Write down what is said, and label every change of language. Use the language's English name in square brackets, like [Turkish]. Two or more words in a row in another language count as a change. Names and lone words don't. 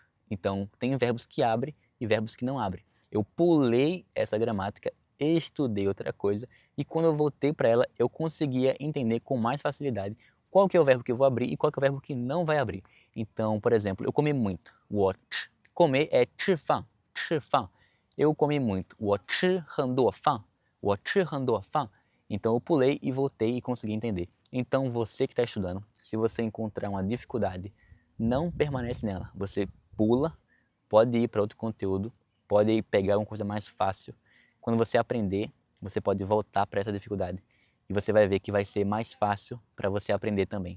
[Portuguese] Então tem verbos que abrem e verbos que não abrem. Eu pulei essa gramática, estudei outra coisa e quando eu voltei para ela, eu conseguia entender com mais facilidade qual que é o verbo que eu vou abrir e qual que é o verbo que não vai abrir. Então, por exemplo, eu comi muito. Comer é [Chinese] 吃饭, 吃饭. [Portuguese] Eu comi muito. [Chinese] 我吃很多饭, 我吃很多饭. [Portuguese] Então eu pulei e voltei e consegui entender. Então você que está estudando, se você encontrar uma dificuldade, não permanece nela. Você pula, pode ir para outro conteúdo, pode pegar uma coisa mais fácil. Quando você aprender, você pode voltar para essa dificuldade e você vai ver que vai ser mais fácil para você aprender também.